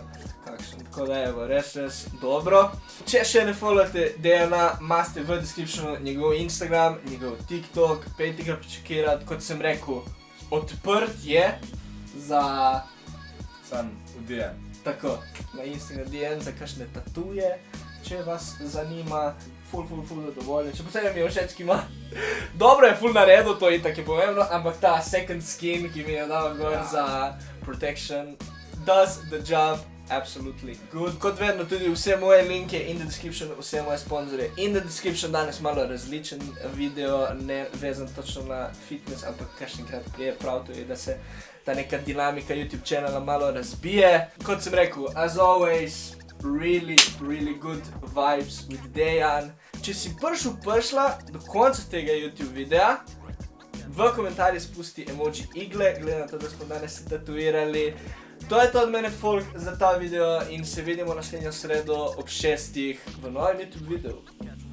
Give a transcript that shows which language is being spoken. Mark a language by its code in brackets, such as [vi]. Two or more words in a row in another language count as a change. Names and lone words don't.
[sl] Kakšen, tako da evo, res dobro. Če še ne followate Dejana, imate v descriptionu njegov Instagram, njegov TikTok, pejte ga počekirati, kot sem rekel, odprt je za... Sam v Dejan. Tako, na Instagram Dejan za kakšne tatuje, če vas zanima, full zadovoljen. Še posebej mi je všeč, ki ima... Dobro je full naredil, to itak je pomembno, ampak ta [en] second skin, [sl] ki mi je dal gor za protection, [en] does the job absolutely good. [sl] Kot vedno tudi vse moje linke [en] in the description, [sl] vse moje sponzorje [en] in the description. [sl] Danes malo različen video, ne vezan točno na fitness, ampak kakšenkrat prije prav to je, da se ta neka dinamika YouTube channela malo razbije. Kot sem rekel, [en] as always, really good vibes with Dejan. [sl] Če si prišla do konca tega YouTube videa, v komentarjih spusti emoji igle, glede na to, da smo danes se tatuirali. To je to od mene, folk, za ta video in se vidimo naslednjo sredo ob 6 v novem YouTube videu.